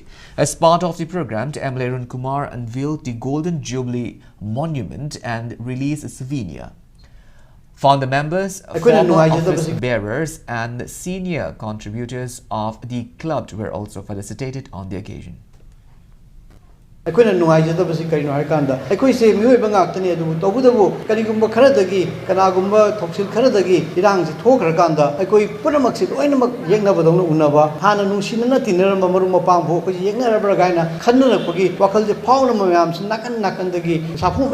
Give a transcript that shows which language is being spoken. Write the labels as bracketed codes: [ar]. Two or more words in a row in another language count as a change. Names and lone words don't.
[en] As part of the program, MLA Arun Kumar unveiled the Golden Jubilee Monument and released a souvenir. Founder members, former office bearers, and senior contributors of the club were also felicitated on the occasion. [mni] ꯑꯩꯈꯣꯏꯅ ꯅꯨꯡꯉꯥꯏꯖꯗꯕꯁꯤ ꯀꯔꯤꯅꯣ ꯍꯥꯏꯔꯀꯥꯟꯗ ꯑꯩꯈꯣꯏꯁꯦ ꯃꯤꯑꯣꯏꯕ ꯉꯥꯛꯇꯅꯤ ꯑꯗꯨꯕꯨ ꯇꯧꯕꯇꯕꯨ ꯀꯔꯤꯒꯨꯝꯕ ꯈꯔꯗꯒꯤ ꯀꯅꯥꯒꯨꯝꯕ ꯊꯧꯁꯤꯜ ꯈꯔꯗꯒꯤ ꯏꯔꯥꯡꯁꯤ ꯊꯣꯛꯈ꯭ꯔꯀꯥꯟꯗ ꯑꯩꯈꯣꯏ ꯄꯨꯝꯅꯃꯛꯁꯤ ꯂꯣꯏꯅꯃꯛ ꯌꯦꯛꯅꯕꯗꯧꯅ ꯎꯅꯕ ꯍꯥꯟꯅ ꯅꯨꯡꯁꯤꯅꯅ ꯇꯤꯟꯅꯔꯝꯕ ꯃꯔꯨꯞ ꯃꯄꯥꯡꯕꯨ ꯑꯩꯈꯣꯏꯁꯤ ꯌꯦꯛꯅꯔꯕ꯭ꯔꯥ ꯀꯥꯏꯅ ꯈꯟꯅꯔꯛꯄꯒꯤ ꯋꯥꯈꯜꯁꯦ ꯐꯥꯎꯅꯕ ꯃꯌꯥꯝꯁꯤ ꯅꯥꯀꯟ ꯅꯥꯀꯟꯗꯒꯤ ꯁꯥꯐꯨ